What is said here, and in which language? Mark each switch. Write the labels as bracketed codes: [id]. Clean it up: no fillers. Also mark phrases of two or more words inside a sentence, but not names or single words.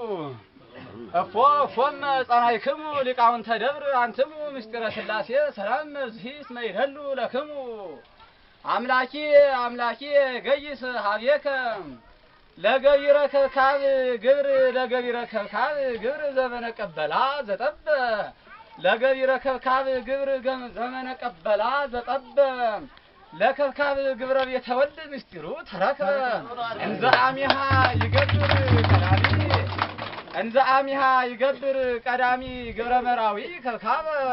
[gez] እፎም ጸናይክሙ ሊቃውንተ ደብር አንትሙ ምስጢረ ሥላሴ ሰላም መብዝሂ እስመ ይደሉ ለክሙ አምላኪ አምላኪ ገይስ ሀቤከ ለገቢረ ከብካብ ግብር ለገቢረ ከብካብ ግብር ዘመነ ቀበላ ዘጠበ ለገቢረ ከብካብ ግብር ዘመነ ቀበላ ዘጠበ ለከብካብ ግብረ ቤተ ወልድ ምስጢሩ ተረክበ እንዘ አሚሃ ይገብር ቀዳሚ እንዘ አሚሃ ይገብር ቀዳሚ ግብረ መራዊ ከብካበ